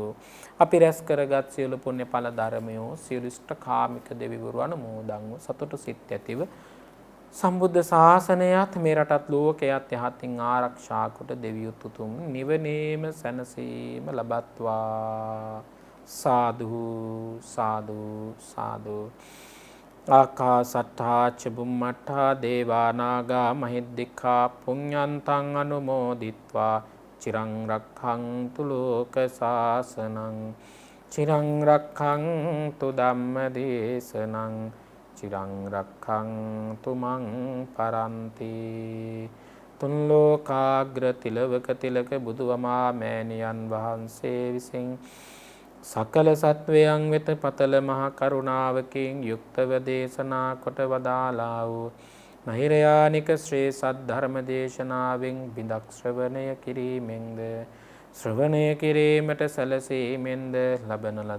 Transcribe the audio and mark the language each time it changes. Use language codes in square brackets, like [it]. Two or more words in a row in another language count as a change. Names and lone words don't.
[si] අපි රැස් කරගත් සියලු පුණ්‍ය ඵල ධර්මයෝ සියලු ඉෂ්ඨකාමික දෙවිවරු අනුමෝදන්ව සතුටු සිත් ඇතිව සම්බුද්ධ ශාසනයත් මේ රටත් ලෝකයත් යහතින් ආරක්ෂා කොට දෙවියොත් උතුම් නිවනේම සැනසීම ලබත්වා. සාදු සාදු සාදු. [pi] ආකාසට්ඨා ච බුම්මට්ඨා දේවා නාග මහිද්దికා පුඤ්ඤන්තං අනුමෝදිත්වා චිරං රක්ඛන්තු ලෝක සාසනං චිරං රක්ඛන්තු ධම්ම දේශනං චිරං රක්ඛන්තු මං පරන්ති. [si] තුන් ලෝකාග්‍ර තිලවක තිලක බුදුවමා මෑණියන් වහන්සේ විසින් සකල සත්වයන් වෙත පතල මහ කරුණාවකින් යුක්තව දේශනා කොට වදාලා වූ නෛර්යානික ශ්‍රේ සද්ධර්ම දේශනාවෙන් බිඳක් ශ්‍රවණය කිරීමෙන්ද ශ්‍රවණය කිරීමට සැලසීමෙන්ද ලබන ලද